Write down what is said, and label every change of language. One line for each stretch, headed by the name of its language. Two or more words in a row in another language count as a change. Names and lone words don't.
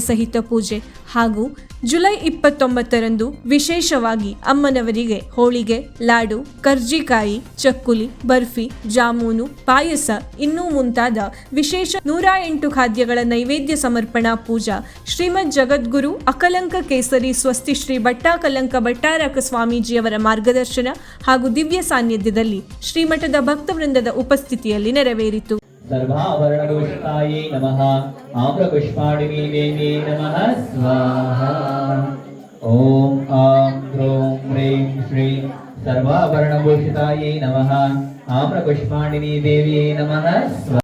Kannada: ಸಹಿತ ಪೂಜೆ ಹಾಗೂ ಜುಲೈ 29ರಂದು ವಿಶೇಷವಾಗಿ ಅಮ್ಮನವರಿಗೆ ಹೋಳಿಗೆ, ಲಾಡು, ಕರ್ಜಿಕಾಯಿ, ಚಕ್ಕುಲಿ, ಬರ್ಫಿ, ಜಾಮೂನು, ಪಾಯಸ ಇನ್ನೂ ಮುಂತಾದ ವಿಶೇಷ 108 ಖಾದ್ಯಗಳ ನೈವೇದ್ಯ ಸಮರ್ಪಣಾ ಪೂಜಾ ಶ್ರೀಮದ್ ಜಗದ್ಗುರು ಅಕಲಂಕ ಕೇಸರಿ ಸ್ವಸ್ತಿ ಶ್ರೀ ಭಟ್ಟಾಕಲಂಕ ಭಟ್ಟಾರಕ ಸ್ವಾಮೀಜಿಯವರ ಮಾರ್ಗದರ್ಶನ ಹಾಗೂ ದಿವ್ಯ ಸಾನ್ನಿಧ್ಯದಲ್ಲಿ ಶ್ರೀಮಠದ ಭಕ್ತವೃಂದದ ಉಪಸ್ಥಿತಿಯಲ್ಲಿ ನೆರವೇರಿತು.
Sanskrit: सर्वाभरणभूषितायै नमः। आम्रपुष्पाणिनी देवी नमः स्वाहा। ॐ आं ह्रौं ह्रीं श्रीं सर्वाभरणभूषितायै नमः। आम्रपुष्पाणिनी देवी नमः स्वाहा।